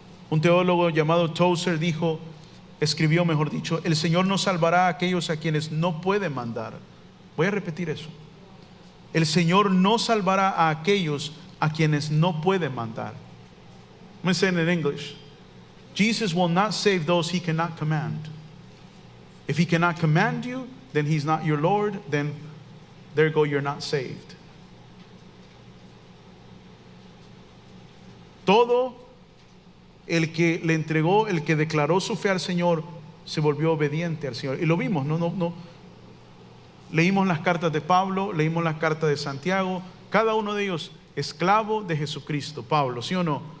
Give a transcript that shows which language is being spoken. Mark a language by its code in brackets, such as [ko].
[es] Un teólogo llamado Tozer escribió, mejor dicho, el Señor no salvará a aquellos a quienes no puede mandar. Voy a repetir eso. El Señor no salvará a aquellos a quienes no puede mandar. [en] I'm going to say it in English. Jesus will not save those He cannot command. If He cannot command you, then He's not your Lord. Then there you go, you're not saved. [es] Todo el que le entregó, el que declaró su fe al Señor, se volvió obediente al Señor. Y lo vimos, no. Leímos las cartas de Pablo, leímos las cartas de Santiago, cada uno de ellos esclavo de Jesucristo. Pablo, ¿sí o no?